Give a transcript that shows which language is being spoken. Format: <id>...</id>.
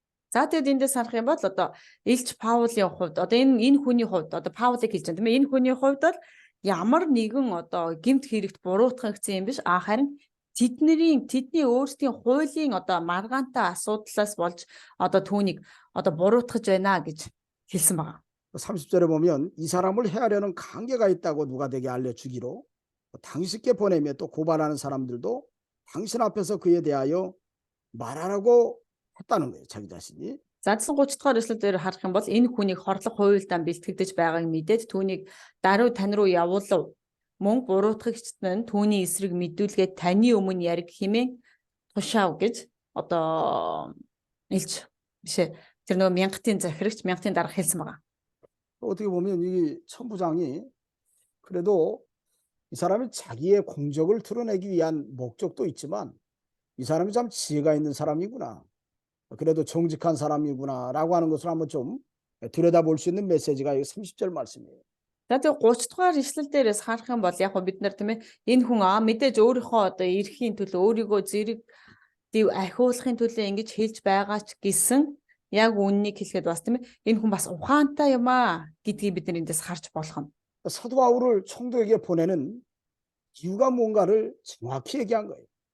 <mn>За тэгээд эндээс харах юм бол одоо Илч Паулийн хувьд одоо энэ хүний хувьд одоо Паулыг хэлж байгаа тийм ээ энэ хүний хувьд бол ямар нэгэн одоо гэмт хэрэгт буруутгагдсан юм биш харин тэдний өөрсдийн хуулийн одоо маргаантай асуудлаас болж одоо түүнийг одоо буруутгаж байна гэж хэлсэн байгаа.</mn> <ko>30절에 보면 이 사람을 해하려는 관계가 있다고 누가 되게 알려주기로 당신께 보내며 또 고발하는 사람들도 당신 앞에서 그에 대하여 말하라고 했다는 거예요. 자기 자신이.</ko> <mn>За тэгсэн 30 дугаар эшлэл дээр харах юм бол энэ хүнийг хорлох хуйлдаан бэлтгэгдэж байгааг мэдээд түүнийг даруй тань руу явуулав. Мөн буруутгагчд нь түүний эсрэг мэдүүлгээд таны өмнө яриг хэмээн тушаав гэж одоо илж бишээ. Тэр нөгөө мянгатын захирагч мянгатын дарга хэлсэн байгаа.</mn> <ko>어떻게 보면 이 천부장이 그래도 이 사람이 자기의 공적을 드러내기 위한 목적도 있지만 이 사람이 참 지혜가 있는 사람이구나. 그래도 정직한 사람이구나라고 하는 것을 한번 좀 들여다볼 수 있는 메시지가 이 30절 말씀이에요.</ko> <mn>За тэгээ 30 дугаар ишлэл дээрээс харах юм бол яг бид нар тийм ээ энэ хүн мэдээж өөрийнхөө одоо эрхийн төлөө өөрийгөө зэрэг дэв ахиулахын төлөө ингэж хэлж байгаа ч гэсэн яг үннийг хэлэхэд бас тийм ээ энэ хүн бас ухаантай юм аа гэдгийг бид нар эндээс харж болох юм.</mn> <ko>사도 바울을 총독에게 보내는 이유가 뭔가를 정확히 얘기한 거예요.</ko>